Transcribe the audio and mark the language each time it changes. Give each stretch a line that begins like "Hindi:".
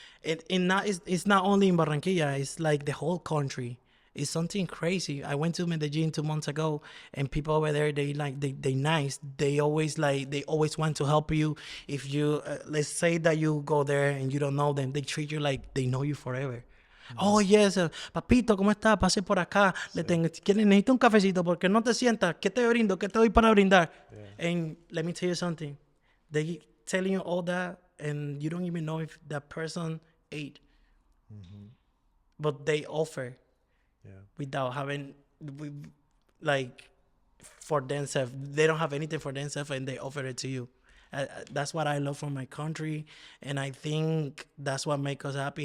English: It's not only in Barranquilla. It's like the whole country. It's something crazy. I went to Medellin 2 months ago, and people over there they nice. They always want to help you. If you let's say that you go there and you don't know them, they treat you like they know you forever.
Spanish: Oh, yes, papito, ¿cómo está? Pase por acá. Necesito un cafecito porque no te sientas. ¿Qué te brindo? ¿Qué te doy para brindar?
English: Yeah. And let me tell you something. They telling you all that, and you don't even know if that person ate. But they offer Yeah. without having, like, for themselves. They don't have anything for themselves, and they offer it to you. That's what I love from my country, and I think that's what makes us happy.